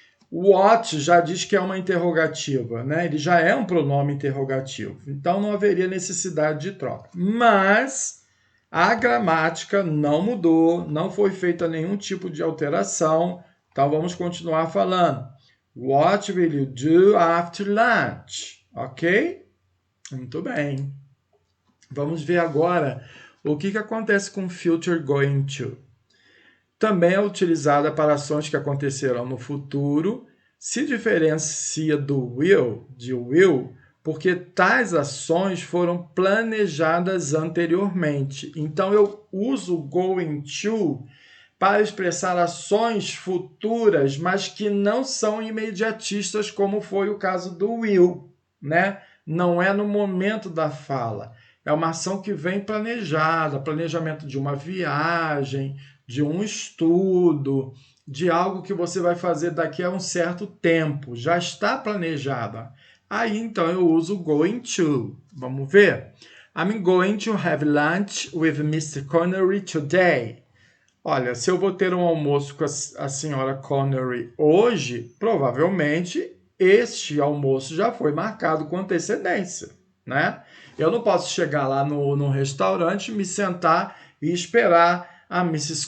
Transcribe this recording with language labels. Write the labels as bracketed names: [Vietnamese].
[Portuguese] O what já diz que é uma interrogativa, né? Ele já é um pronome interrogativo, então não haveria necessidade de troca. Mas a gramática não mudou, não foi feita nenhum tipo de alteração, então vamos continuar falando. [English] What will you do after lunch? [Portuguese] Ok? Muito bem. Vamos ver agora o que acontece com future going to. Também é utilizada para ações que acontecerão no futuro, se diferencia do will, de will, porque tais ações foram planejadas anteriormente. Então eu uso going to para expressar ações futuras, mas que não são imediatistas, como foi o caso do will, né? Não é no momento da fala. É uma ação que vem planejada, planejamento de uma viagem, de um estudo, de algo que você vai fazer daqui a um certo tempo. Já está planejada. Aí, então, eu uso going to. Vamos ver? [English] I'm going to have lunch with Mr. Connery today. [Portuguese] Olha, se eu vou ter um almoço com a senhora Connery hoje, provavelmente este almoço já foi marcado com antecedência, né? Eu não posso chegar lá no restaurante, me sentar e esperar a Mrs.